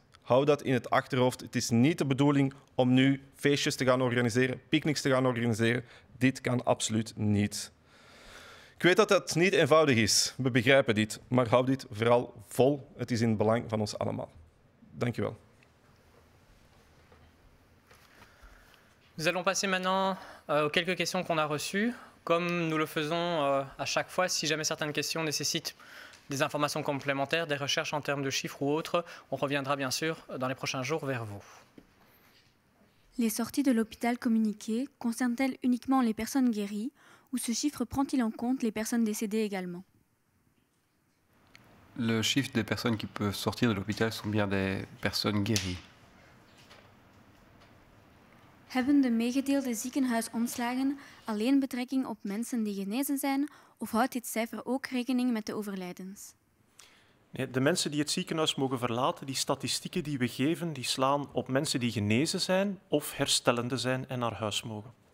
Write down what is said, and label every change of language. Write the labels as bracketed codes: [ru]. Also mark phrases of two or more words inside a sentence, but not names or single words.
[nl] Hou dat in het achterhoofd. Het is niet de bedoeling om nu feestjes te gaan organiseren, picknicks te gaan organiseren. Dit kan absoluut niet. Ik weet dat het niet eenvoudig is. We begrijpen dit. Maar hou dit vooral vol. Het is in het belang van ons allemaal. Dank je wel. [fr] Nous allons passer maintenant aux quelques questions qu'on a reçues. Comme nous le faisons à chaque fois, si jamais certaines questions nécessitent des informations complémentaires, des recherches en termes de chiffres ou autres, on reviendra bien sûr dans les prochains jours vers vous. Les sorties de l'hôpital communiquées concernent-elles uniquement les personnes guéries ou ce chiffre prend-il en compte les personnes décédées également? Le chiffre des personnes qui peuvent sortir de l'hôpital sont bien des personnes guéries. [nl] Hebben de meegedeelde ziekenhuisomslagen alleen betrekking op mensen die genezen zijn of houdt dit cijfer ook rekening met de overlijdens? Nee, de mensen die het ziekenhuis mogen verlaten, die statistieken die we geven, die slaan op mensen die genezen zijn of herstellende zijn en naar huis mogen.